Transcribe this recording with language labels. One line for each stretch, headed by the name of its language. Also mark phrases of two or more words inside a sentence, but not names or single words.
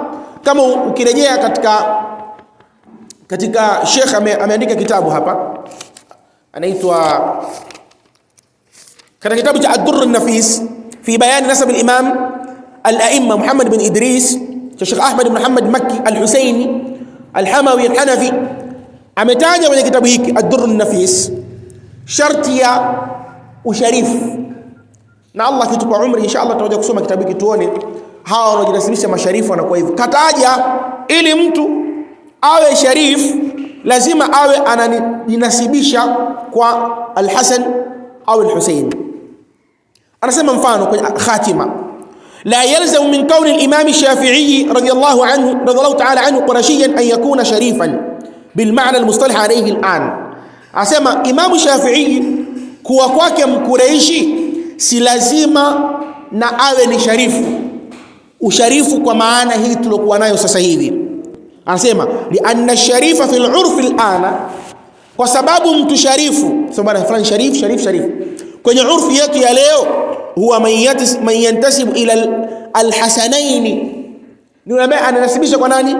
Swahili: Kama ukirejea katika Sheikh ameandika kitabu hapa, anaitwa katika kitabu cha Ad-Durr an-Nafis fi bayan nasab al-imam al-a'imma Muhammad bin Idris cha Sheikh Ahmad bin Muhammad Makki al-Husaini al-Hamawi al-Hanafi, ametaja kwenye kitabu hiki Ad-Durr an-Nafis sharti ya usharifu. Na Allah kitupa umri inshallah tutakuja kusoma kitabu hiki tuone hawa wanaojinasibisha masharifu wanakuwa hivyo. Kataja ili mtu awe sharif lazima awe anajinasibisha kwa Al-Hasan au Al-Husayn. Anasema mfano kwenye khatima,
Arabic: لا يلزم من كون الإمام الشافعي رضي الله تعالى عنه قرشيا أن يكون شريفا بالمعنى المصطلح عليه الآن.
Swahili: Asema Imam Shafi'i kuwa kwake mkureishi si lazima na awe ni sharifu. Usharifu kwa maana hii tulokuwa nayo sasa hivi. Anasema
Arabic: لأن الشريف في العرف الآن,
Swahili: kwa sababu mtu sharifu, sababu fulani sharif kwenye urfi yetu ya leo, huwa
Arabic: من ينتسب إلى الحسنين,
Swahili: ni ambaye ananasibisha kwa nani?